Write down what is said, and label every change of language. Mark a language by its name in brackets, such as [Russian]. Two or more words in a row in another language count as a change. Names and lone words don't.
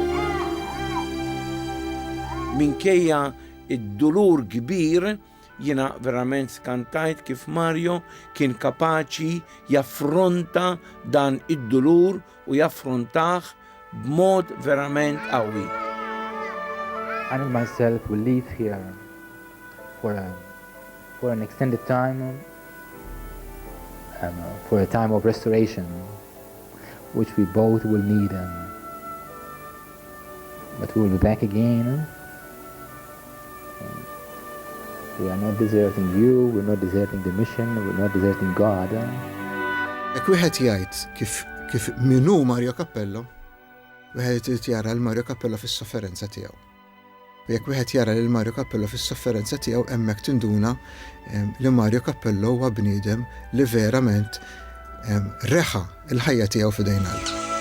[Maltese] Minkejja id-dulur kbir jiena verament skantajt kif Mario kien kapaċi jaffronta dan id-dulur u jaffrontaħ b'mod verament qawwi. [English] I myself will live here for an extended time, for a time of restoration, which we both will need. But we will be back again. We are not deserting you, we're not deserting the mission, we're not deserting God. [Maltese] Ek wieħed jgħid kif minnu Mario Cappello, wieħed jara l-Mario Cappello fis-sofferenza tiegħu. U jekk wieħed jara lil Mario Cappello fis-sofferenza tiegħu hemmhekk tinduna li Mario Cappello huwa bniedem li verament reħa l-ħajja tiegħu f'idejn Alla.